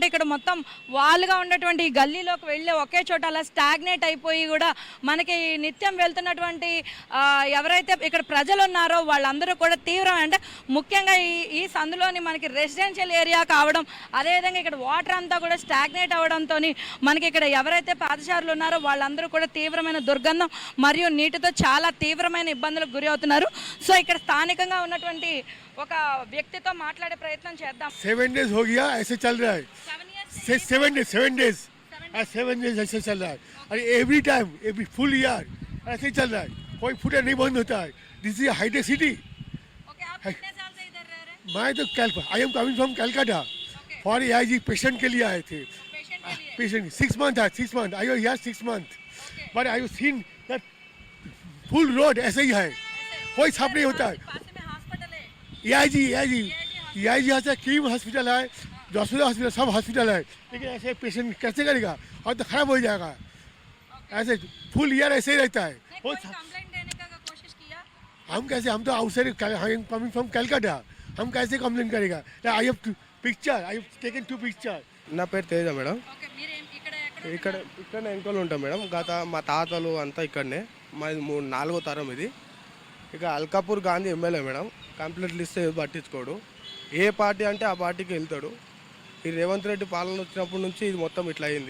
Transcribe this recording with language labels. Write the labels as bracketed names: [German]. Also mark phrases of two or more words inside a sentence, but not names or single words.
[Telugu] ఇక్కడ మొత్తం వాల్గా ఉన్నటువంటి ఈ గల్లీలోకి వెళ్ళి ఒకే చోట అలా స్టాగ్నేట్ అయిపోయి కూడా మనకి నిత్యం వెళ్తున్నటువంటి ఎవరైతే ఇక్కడ ప్రజలు ఉన్నారో వాళ్ళందరూ కూడా తీవ్రం, అంటే ముఖ్యంగా ఈ సందులోని మనకి రెసిడెన్షియల్ ఏరియా కావడం, అదేవిధంగా ఇక్కడ వాటర్ అంతా కూడా స్టాగ్నేట్ అవ్వడంతో మనకి ఇక్కడ ఎవరైతే పాదచారులు ఉన్నారో వాళ్ళందరూ కూడా తీవ్రమైన దుర్గంధం మరియు నీటితో చాలా తీవ్రమైన ఇబ్బందులకు గురి అవుతున్నారు. సో ఇక్కడ స్థానికంగా ఉన్నటువంటి ఒక వ్యక్తితో మాట్లాడే ప్రయత్నం చేద్దాం. [Hindi] 7 डेज हो गया ऐसे चल रहा है. 7 डेज ऐसे चल रहा है. और [English] every time every full year [Hindi] ऐसे ही चल रहा है. कोई फुटेज नहीं बंद होता है. [English] this is Hitech City. [Hindi] ओके, आप कितने साल से इधर रह रहे हैं? मैं तो [English] I am coming from Calcutta for AIG patient [Hindi] के लिए आए थे. पेशेंट के लिए? [English] patient 6 month है. 6 month I was here 6 month. But I have seen that full road [Hindi] ऐसे ही है, कोई साफ नहीं होता है. पास में हॉस्पिटल है? एआईजी यहाँ से कीम हॉस्पिटल है, जसोदा हॉस्पिटल, सब हॉस्पिटल है. लेकिन ऐसे पेशेंट कैसे करेगा? और तो खराब हो जाएगा. ऐसे [English] full year [Hindi] ऐसे ही रहता है. कोई कंप्लेंट देने का कोशिश किया? हम तो [English] outside coming from Calcutta, [Hindi] हम कैसे कंप्लेंट करेगा? [English] I have picture, I have taken 2 picture. [Telugu] నా పేరు తేజ మేడం. ఓకే, మీరు ఇక్కడ ఇక్కడనే వెనుకలు ఉంటాం మేడం. గత మా తాతలు అంతా ఇక్కడనే, మాది 4వ తరం ఇది. ఇక అల్కాపూర్ గాంధీ ఎమ్మెల్యే మేడం. కంప్లైంట్లు ఇస్తే పట్టించుకోడు, ఏ పార్టీ అంటే ఆ పార్టీకి వెళ్తాడు. ఈ రేవంత్ రెడ్డి పాలన వచ్చినప్పటి నుంచి ఇది మొత్తం ఇట్లా అయింది.